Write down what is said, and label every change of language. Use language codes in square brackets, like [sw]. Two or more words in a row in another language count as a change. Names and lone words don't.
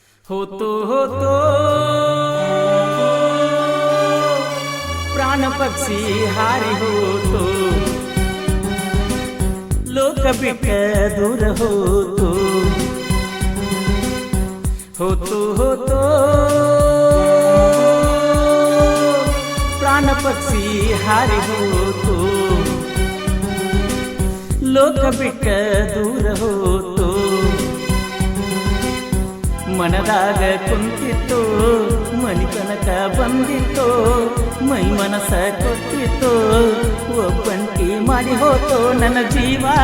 [mr] होतो होतो प्राण पक्षी हारी होतो, लोक बिट दूर होतो, होतो होतो प्राण पक्षी हारी होतो, लोक बिट दूर होतो. [kn] ಮನದಾಗ ಕುಂತಿತ್ತು ಮನಿತನಕ ಬಂದಿತ್ತು, ಮೈ ಮನಸ ಕೊಟ್ಟಿತ್ತು, ಒಬ್ಬಂಟಿ ಮಾಡಿ ಹೋತೋ ನನ್ನ ಜೀವ